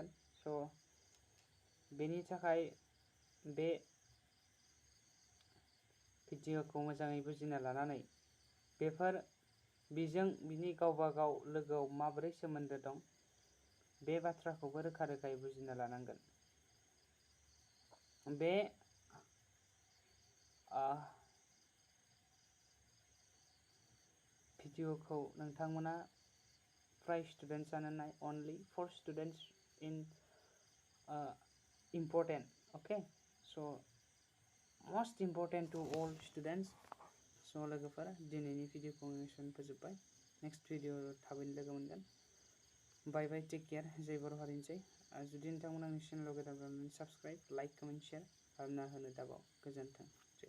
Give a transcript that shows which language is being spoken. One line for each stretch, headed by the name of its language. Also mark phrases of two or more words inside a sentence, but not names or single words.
Bodo: स' बेनि थाखाय बे भिडिअ'खौ मोजाङै बुजिना लानानै बेफोर बिनि गावबा गाव लोगोआव माबोरै सोमोन्दो दं बे बाथ्राखौबो रोखा रोखायै बुजिना लानांगोन. बे भिडिअ'खौ नोंथांमोना फ्राय स्टुडेन्टसानो नाय.
English: only for students in important. Okay, so most important to all students.
Bodo: स' लोगोफोर, दिनैनि भिडिअ'खौ एसेयावनो फोजोबबाय.
English: next video'
Bodo: थाबैनो लोगो मोनगोन.
English: bye bye, take care.
Bodo: जय बर' हारिनिसै. जुदि नोंथांमोना आंनि चेनेलाव गोदानब्ला
English: subscribe, like, comment, share
Bodo: खालामना होनो दाबाव. गोजोन्थों.